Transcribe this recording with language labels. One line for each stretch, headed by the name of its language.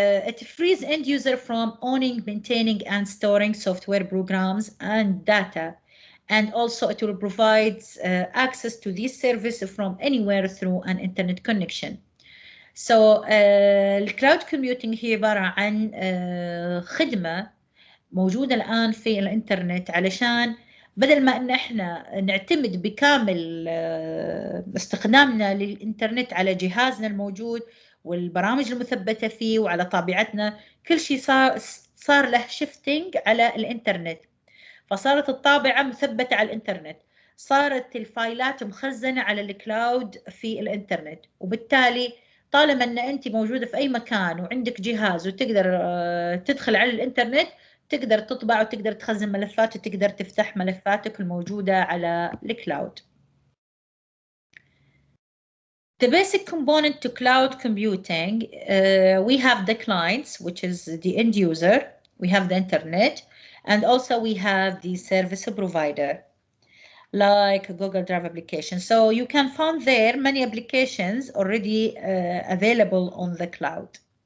English: It frees end user from owning, maintaining, and storing software programs and data. And also it will provide access to this service from anywhere through an internet connection.
Arabic: So الكلاود كومبيوتنج هي عبارة عن خدمة موجودة الآن في الإنترنت علشان بدل ما إن إحنا نعتمد بكامل استخدامنا للإنترنت على جهازنا الموجود والبرامج المثبتة فيه وعلى طابعتنا، كل شيء صار له شيفتنج على الإنترنت. فصارت الطابعة مثبتة على الإنترنت، صارت الفايلات مخزنة على الكلاود في الإنترنت، وبالتالي طالما أن أنت موجودة في أي مكان وعندك جهاز وتقدر تدخل على الإنترنت، تقدر تطبع وتقدر تخزن ملفات وتقدر تفتح ملفاتك الموجودة على الكلاود.
English: The basic component to cloud computing, we have the clients, which is the end user, we have the internet, and also we have the service provider, like Google Drive application. So you can find there many applications already available on the cloud.